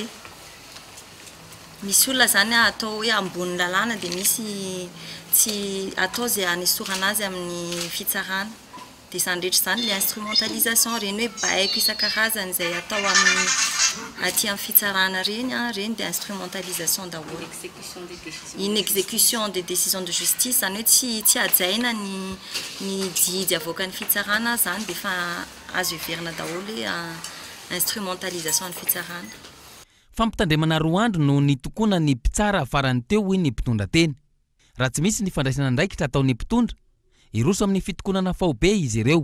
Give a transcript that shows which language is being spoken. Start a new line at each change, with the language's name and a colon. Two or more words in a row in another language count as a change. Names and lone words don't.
Malagasy: Misy olona zany atao hoe ambony lalàna dia misy tsy atao zay anesorana azy amin'ny fitsarana. Dia izany rehetra izany le instrumentalisation reny hoe baiko isan-karazany izay atao amin'ny aty amin'ny fitsarana reny dia instrumentalisation daholo.
French: In exécution des décisions de justice
Malagasy: zany hoe tsy ajaina ny didy avoakan'ny fitsarana zany dia efa azo heverina daholo hoe instrumentalisation ny fitsarana. Fampitandremana roa andro no nitokona ny mpitsara farany teo hoy ny mpitondra teny. Raha tsy misy ny fandraisana andraikitra ataon'ny mpitondra, iroso amin'ny fitokonana faobe izy ireo.